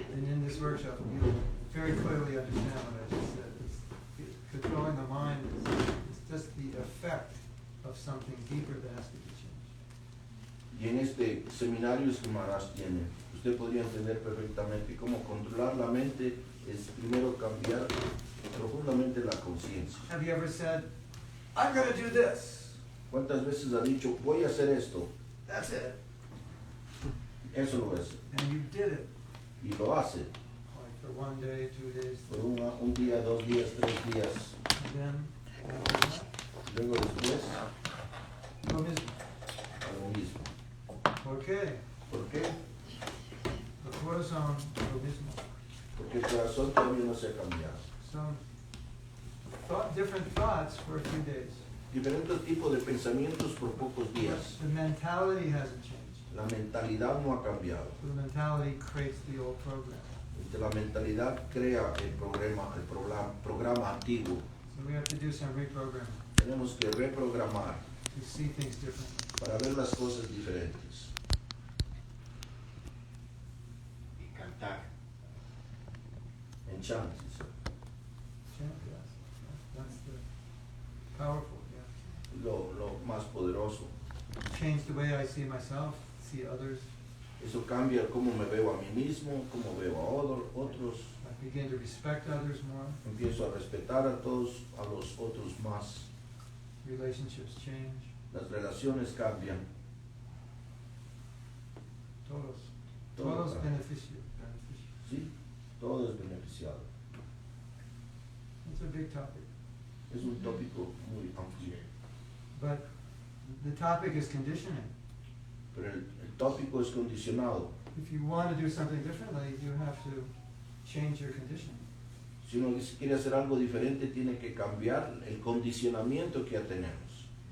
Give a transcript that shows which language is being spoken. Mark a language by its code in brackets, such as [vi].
[en] And in this workshop, you'll very clearly understand what I just said. Controlling the mind is just the effect of something deeper that has to be changed. [es] Y en este seminario que Maharaj tiene, usted podría entender perfectamente cómo controlar la mente es primero cambiar profundamente la conciencia. [en] Have you ever said, I'm going to do this? [es] ¿Cuántas veces ha dicho, voy a hacer esto? [en] That's it. [es] Eso lo hace. [en] And you did it. [es] Y lo hace. [en] Like for 1 day, 2 days, [es] Por un día, 2 días, 3 días. [en] and then after that, [es] Luego después, lo mismo. algo mismo. ¿Por qué? ¿Por qué? El corazón, lo mismo. Porque el corazón todavía no se ha cambiado. [en] So, different thoughts for a few days. [es] Diferentes tipos de pensamientos por pocos días. [en] The mentality hasn't changed. [es] La mentalidad no ha cambiado. [en] So the mentality creates the old program. [es] La mentalidad crea el programa antiguo. [en] So we have to do some reprogramming [es] Tenemos que reprogramar [en] to see things differently. [es] para ver las cosas diferentes. Y cantar. En chant, sí. [en] Chant, yes. That's the powerful, yeah. [es] Lo más poderoso. [en] Change the way I see myself, see others. [es] Eso cambia cómo me veo a mí mismo, cómo veo a otros. [en] I begin to respect others more. [es] Empiezo a respetar a los otros más. [en] Relationships change. [es] Las relaciones cambian. Todos. Todo Todos cambia. beneficios. Sí, todo es beneficiado. [en] It's a big topic. [es] Es un tópico muy amplio. [en] But the topic is conditioning. [es] Pero el tópico es condicionado. [en] If you want to do something differently, you have to change your conditioning. [es] Si uno quiere hacer algo diferente, tiene que cambiar el condicionamiento que ya tenemos.